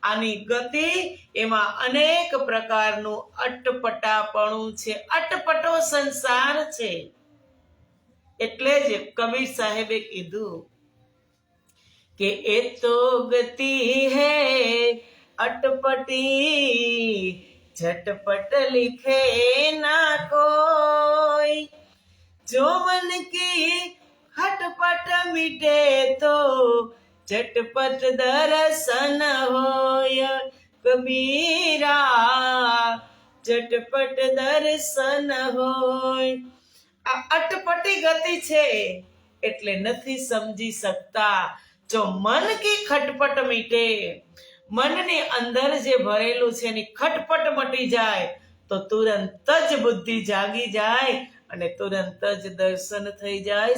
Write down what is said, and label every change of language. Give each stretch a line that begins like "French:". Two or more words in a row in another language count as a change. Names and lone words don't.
Gujarati: આની ગતિ એમાં અનેક પ્રકારનું અટપટાપણું છે, અટપટો સંસાર છે. એટલે જ કબીર સાહેબે કીધું કે એ
Hindi: तो गति है अटपटी, झटपट लिखे ना कोई, जो मन की खटपट मिटे तो झटपट दर्शन होय कबीरा, झटपट दर्शन होय.
Gujarati: આ અટપટી ગતિ છે એટલે નથી સમજી શકતા.
Hindi: जो मन की खटपट मिटे,
Gujarati: મનની અંદર જે ભરેલું છે એની ખટપટ મટી જાય તો તુરંત જ બુદ્ધિ જાગી જાય અને તુરંત જ દર્શન થઈ જાય.